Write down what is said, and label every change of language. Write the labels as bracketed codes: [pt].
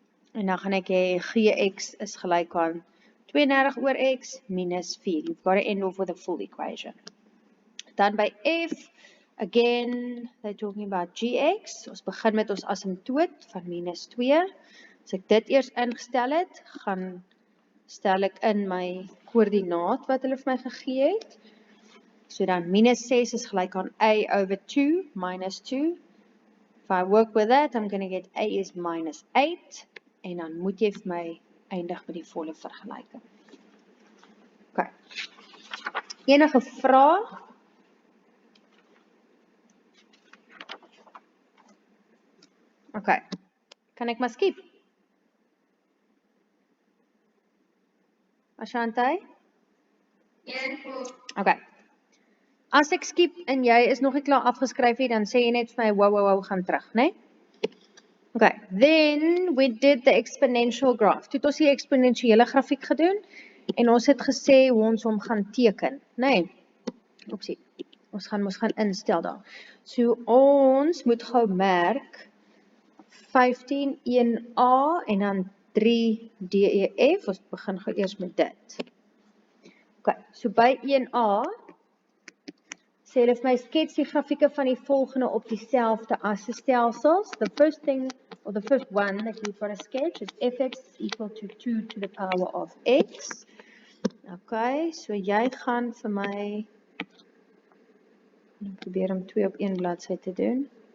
[af] En dan gaan ek hê gx is gelyk aan 32 oor x minus 4. [en] You've got to end off with a full equation. [af] Dan by [en] F, again, they're talking about gx. [af] Ons begin met ons asymptoot van -2. As ek dit eers ingestel het, gaan stel ek in my koördinaat wat hulle vir my gegee het. So dan -6 is gelyk aan A over 2 minus 2. [en] If I work with that, I'm going to get A is -8. [af] En dan moet jy vir my eindig met die volle vergelyking. Okay. Enige vrae? Okay. Kan ek maar skiep? Ashante? Okay. As ek skiep en jy is nog nie klaar afgeskryf nie, dan sê jy net vir my wow, gaan terug, né? [en] Okay, then we did the exponential graph. [af] Toe het ons die eksponensiële grafiek gedoen en ons het gesê hoe ons hom gaan teken, né? Oepsie. Ons gaan instel daar. So ons moet gou merk 15 1a en dan 3 DEF. Ons begin gou eers met dit. Okay, so by 1a sê hulle vir my skets die grafieke van die volgende op dieselfde assestelsels. [en] The first thing, or the first one that you've got to sketch is fx is equal to 2 to the power of x. [af] Okay, so jy gaan vir my, ek probeer om 2 op 1 bladsy te doen.